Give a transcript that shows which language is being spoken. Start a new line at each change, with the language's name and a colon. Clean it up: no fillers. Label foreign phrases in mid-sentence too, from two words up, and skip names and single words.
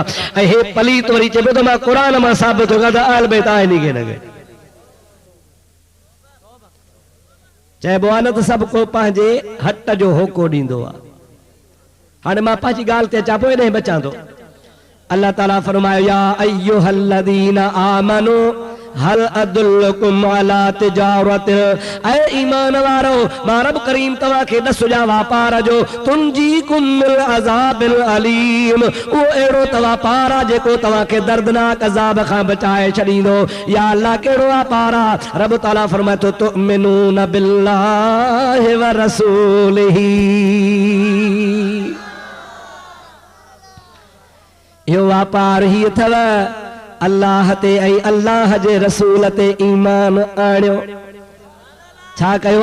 Sindhi: ऐं हे पलीत वरी चइबो त मां क़ुरान मां साबित थो कयां त आल बैत आहिनि के न के चइबो आहे न त सभु को पंहिंजे हट जो होको ॾींदो आहे। हाणे मां पंहिंजी ॻाल्हि ते अचां पोइ हेॾे बचां थो। अल्लाह ताला फरमायो
Arabic: يا أيها الذين آمنوا هل أدلكم على تجارة,
Sindhi: ऐ ईमान वारो मां रब करीम तव्हां खे ॾस जा वापार जो
Arabic: تنجيكم من عذاب أليم,
Sindhi: उहो अहिड़ो त वापार आहे जेको तव्हां खे दर्दनाक अज़ाब खां बचाए छॾींदो। या अल्लाह कहिड़ो वापार आहे? रब ताला फरमाए थो
Arabic: تؤمنون بالله ورسوله,
Sindhi: यो वापार ही अथव अल्लाह ते ऐं अल्लाह जे रसूल ते ईमान आणियो। छा कयो?